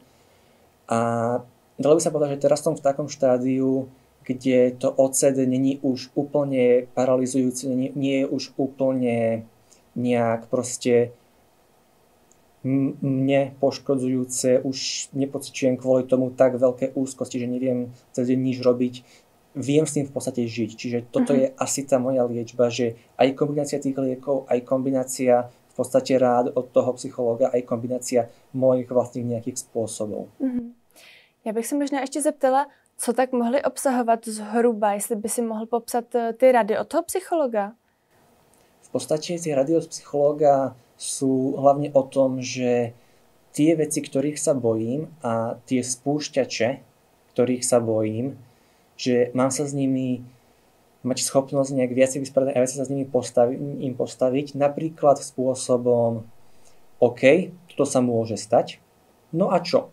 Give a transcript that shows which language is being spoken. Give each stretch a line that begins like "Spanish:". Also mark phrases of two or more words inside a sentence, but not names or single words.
Slovak: A dalo by sa povedať, že teraz som v takom štádiu, kde to OCD není už úplne paralyzujúce, nie je už úplne nejak proste mne poškodzujúce, už nepociťujem kvôli tomu tak veľké úzkosti, že neviem cez deň nič robiť. Viem s tým v podstate žiť. Čiže toto je asi tá moja liečba, že aj kombinácia tých liekov, aj kombinácia v podstate rád od toho psychológa, aj kombinácia mojich vlastných nejakých spôsobov.
Czech: Já bych se možná ještě zeptala, co tak mohly obsahovat zhruba, jestli by si mohl popsat ty rady od toho psychologa?
Slovak: V podstate tie rady od psychológa sú hlavne o tom, že tie veci, ktorých sa bojím a tie spúšťače, ktorých sa bojím, že mám sa s nimi mať schopnosť nejak viac vysporiadať a viac sa s nimi postaviť, napríklad spôsobom OK, toto sa môže stať, no a čo?